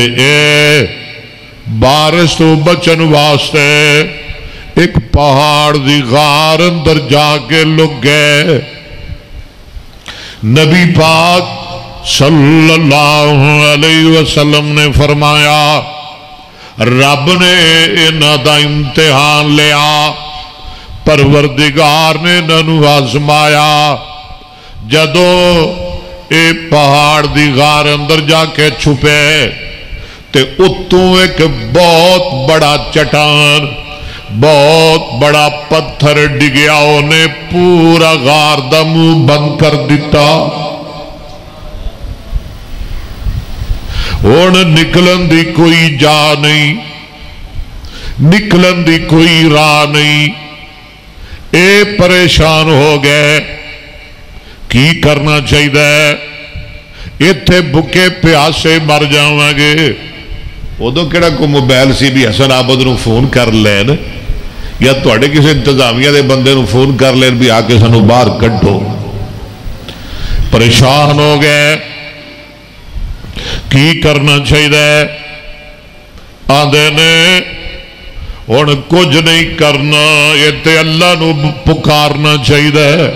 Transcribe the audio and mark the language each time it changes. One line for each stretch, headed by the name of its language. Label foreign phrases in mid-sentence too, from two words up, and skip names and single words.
Punjabi: اے بارش تو بچن واسطے ایک پہاڑ دی غار اندر جا کے لگ گئے، نبی پاک
Arabic: صلی اللہ علیہ وسلم
Punjabi: نے فرمایا رب نے انہاں دا امتحان لیا، پروردگار نے انہوں آزمایا۔ جدو اے پہاڑ دی غار اندر جا کے چھپے تے اتوں ایک بہت بڑا چٹان، بہت بڑا پتھر ڈگیا، انہیں پورا غار دا منہ بند کر دیتا۔ ہن نکلن دی کوئی جا نہیں، نکلن دی کوئی راہ نہیں، اے پریشان ہو گئے کی کرنا چاہیے، ایتھے بھکے پیاسے مر جاواں گے۔ ادو کہڑا کوئی موبائل سی بھی حسن آبد نو فون کر لین یا تواڈے کسی انتظامیہ دے بندے نو فون کر لین بھی آ کے سانو باہر کڈو۔ پریشان ہو گئے کی کرنا چاہیے، آندے نے ہن کچھ نہیں کرنا، یہ تے اللہ نو پکارنا چاہیے۔